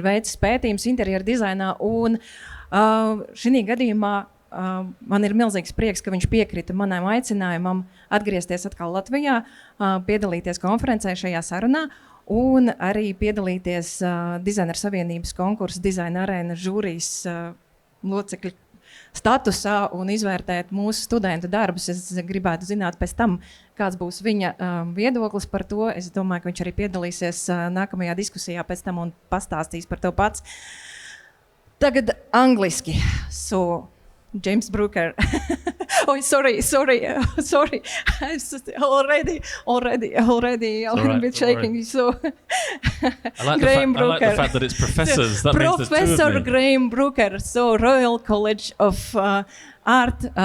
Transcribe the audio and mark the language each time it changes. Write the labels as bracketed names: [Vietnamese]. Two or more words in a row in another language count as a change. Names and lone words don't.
[Latvian] veicis pētījums interjera dizainā un šī gadījumā man ir milzīgs prieks, ka viņš piekrita manam aicinājumam atgriezties atkal Latvijā, piedalīties konferencē šajā sarunā un arī piedalīties Dizaineru savienības konkursa dizaina arēnas žūrijas locekļu statusā un izvērtēt mūsu studentu darbus. Es gribētu zināt pēc tam, kāds būs viņa viedoklis par to. Es domāju, ka viņš arī piedalīsies nākamajā diskusijā pēc tam un pastāstīs par to pats. Tagad angliski. James Brooker. [English] Oh, sorry. already a little bit shaking. So, Greiems Brooks. I like the fact that it's professors. That Professor means the two of me. Greiems Brooks, so Royal College of Art.